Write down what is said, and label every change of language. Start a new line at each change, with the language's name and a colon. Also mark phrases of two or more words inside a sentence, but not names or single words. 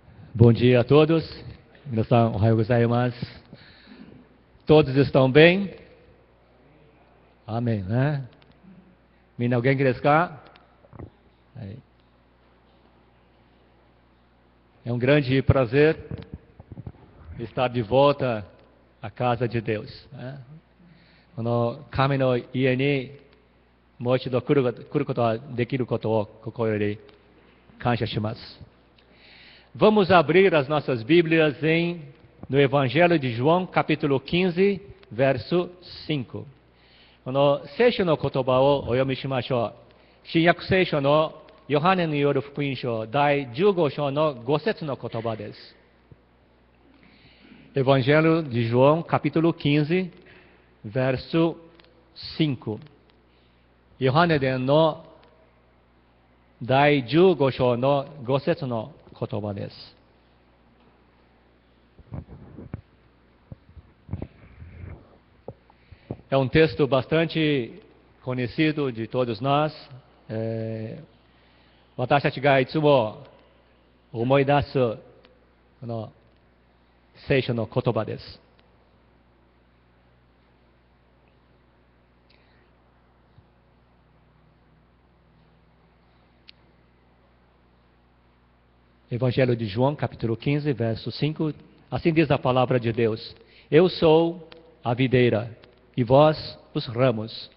Portuguese: Bom dia a todos.
Japanese: 皆さん、おはようございます.
Portuguese: Todos estão bem? Amém, né?
Japanese: 皆、お元気ですか?
Portuguese: É um grande prazer estar de volta à casa de Deus. Né?
Japanese: 神の家にもう一度来ることはできることをここより感謝します.
Portuguese: Vamos abrir as nossas Bíblias no Evangelho de João, capítulo 15, verso 5.
Japanese: この聖書の言葉をお読みしましょう。新約聖書のヨハネによる福音書第15章の5節の言葉です。
Portuguese: Evangelho de João, capítulo 15, verso 5。
Japanese: ヨハネ伝の第15章の5節の言葉です。
Portuguese: É um texto bastante conhecido de todos nós.
Japanese: 私たちがいつも思い出すこの聖書の言葉です。
Portuguese: Evangelho de João, capítulo 15, verso 5. Assim diz a palavra de Deus: Eu sou a videira, e vós os ramos.